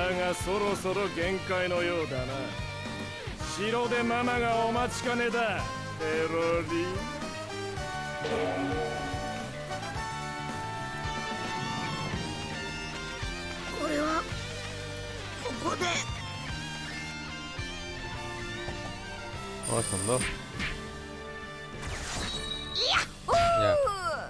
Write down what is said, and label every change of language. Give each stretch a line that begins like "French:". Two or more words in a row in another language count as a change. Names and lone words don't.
Japanese: だがそろそろ限界のようだな。城でママがお待ちかねだ。ペロリ。俺はここで。
Spanish: Vamos con dos.
Japanese: いやっほー。